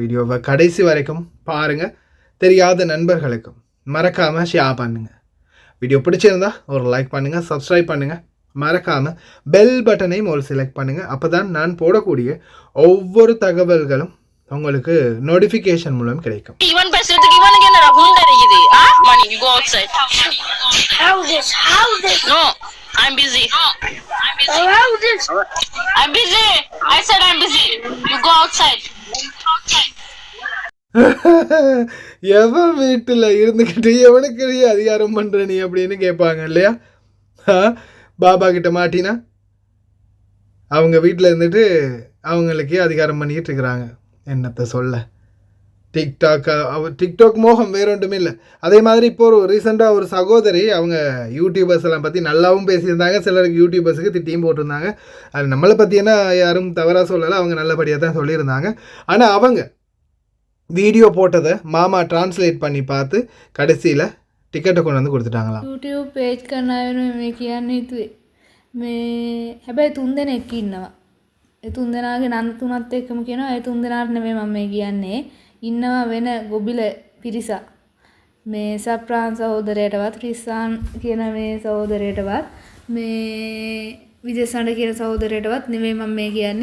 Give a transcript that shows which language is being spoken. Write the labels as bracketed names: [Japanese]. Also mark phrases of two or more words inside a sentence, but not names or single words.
[Tamil] வீடியோவை கடைசி வரைக்கும் பாருங்கள். தெரியாத நண்பர்களுக்கும் மறக்காமல் ஷேர் பண்ணுங்கள். வீடியோ பிடிச்சிருந்தா ஒரு லைக் பண்ணுங்கள், சப்ஸ்கிரைப் பண்ணுங்கள், மறக்காமல் பெல் பட்டனையும் ஒரு செலக்ட் பண்ணுங்கள். அப்போ தான் நான் போடக்கூடிய ஒவ்வொரு தகவல்களும் உங்களுக்கு நோட்டிஃபிகேஷன் மூலம் கிடைக்கும். [English] Money, you go outside. How this? No, I'm busy. How this? I'm busy. I said I'm busy. You go outside. [Tamil] எவன் வீட்டில் இருந்துக்கிட்டு எவனுக்கு அதிகாரம் பண்ணுற நீ அப்படின்னு கேட்பாங்க இல்லையா? பாபா கிட்ட மாட்டினா அவங்க வீட்டில் இருந்துட்டு அவங்களுக்கே அதிகாரம் பண்ணிக்கிட்டு இருக்கிறாங்க. என்னத்தை சொல்ல, டிக்டாக் மோகம் வேற ஒன்றுமே இல்லை. அதே மாதிரி இப்போ ஒரு ரீசெண்டாக ஒரு சகோதரி அவங்க யூடியூபர்ஸ் எல்லாம் பற்றி நல்லாவும் பேசியிருந்தாங்க, சிலருக்கு யூடியூபர்ஸுக்கு திட்டியும் போட்டிருந்தாங்க. அது நம்மளை பற்றினா யாரும் தவறாக சொல்லலை, அவங்க நல்லபடியாக தான் சொல்லியிருந்தாங்க. ஆனால் அவங்க வீடியோ போட்டதை மாமா டிரான்ஸ்லேட் பண்ணி பார்த்து கடைசியில் டிக்கெட்டை கொண்டு வந்து கொடுத்துட்டாங்களாம். [Sinhala] YouTube page කරන අය මේ කියන්න හිතුවේ මේ හැබැයි 3 දෙනෙක් ඉන්නවා. ඒ 3 දෙනාගේ නන් තුනත් එක්කම කියනවා. ඒ 3 දෙනාට නෙමෙයි මම මේ කියන්නේ. ඉන්නවා වෙන ගොබිල පිරිසක්. මේ සප්‍රාන් සහෝදරයටවත් රිස්සාන් කියන මේ සහෝදරයටවත් මේ විජේසණ්ඩ කියන සහෝදරයටවත් නෙමෙයි මම මේ කියන්නේ.